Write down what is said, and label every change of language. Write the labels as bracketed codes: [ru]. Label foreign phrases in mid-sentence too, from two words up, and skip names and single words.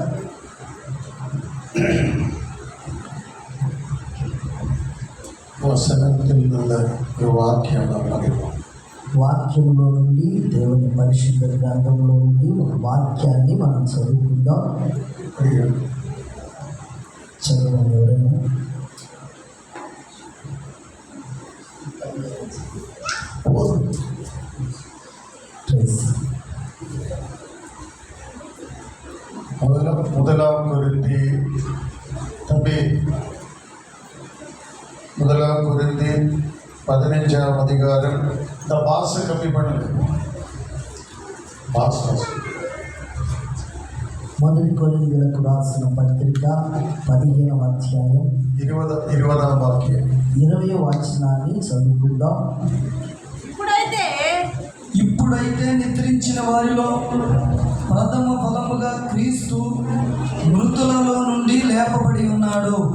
[te] వాక్యంలో నుండి దేవుని పరిశుద్ధ గ్రంథంలో నుండి ఒక వాక్యాన్ని మనం చదువుకుందాం. చదవండి ఎవరైనా. [ta] முதலாம் கொரிந்தி 15ஆம் அதிகாரம். இந்த பாச கம்மி பண்ணுங்க. [te] మొదటి కొరింథీయులకు రాసిన పత్రిక 15వ అధ్యాయం 20వ వాక్యం 20వ వచనాన్ని చదువుకుందాం. ఇప్పుడైతే నిద్రించిన వారిలో ప్రథమ ఫలముగా క్రీస్తు మృతులలో నుండి లేపబడి ఉన్నాడు.